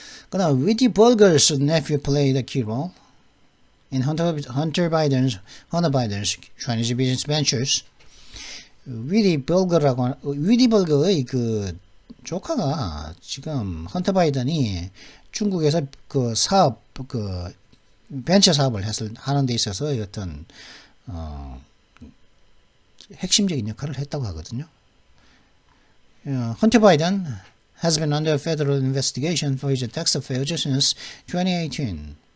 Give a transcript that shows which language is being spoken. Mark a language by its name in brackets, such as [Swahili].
[English] 그다음 Witty Bulger's nephew played a key role in Hunter Biden's Chinese business ventures. [Korean] Witty Bulger의 그 조카가 지금 헌터 바이든이 중국에서 그 사업 벤처 사업을 하는 데 있어서 어떤 핵심적인 역할을 했다고 하거든요. [English] 헌터 바이든 has been under federal investigation for his tax affairs since 2018.